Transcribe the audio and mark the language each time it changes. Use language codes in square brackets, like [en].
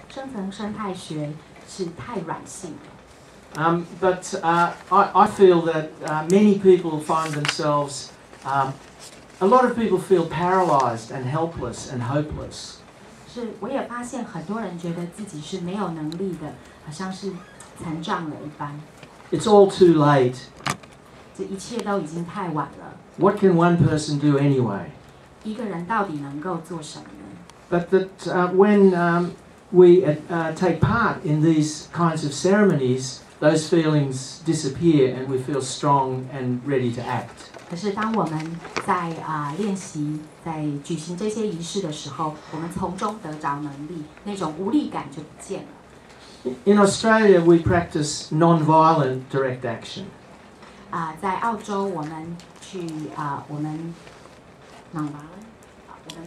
[zh] 深层生态学是太软性了。 [en] But I feel that many people find themselves, a lot of people feel paralysed and helpless and hopeless. [zh] 是，我也发现很多人觉得自己是没有能力的，好像是残障了一般。 [en] It's all too late. [zh] 这一切都已经太晚了。 [en] What can one person do anyway? [zh] 一个人到底能够做什么呢？ [en] But that when we take part in these kinds of ceremonies, those feelings disappear and we feel strong and ready to act. [zh] 可是当我们在练习、在举行这些仪式的时候，我们从中得着能力，那种无力感就不见了。 [en] In Australia, we practice non-violent direct action. [zh] 在澳洲，我们去我们 [en] non-violent， [zh] 我们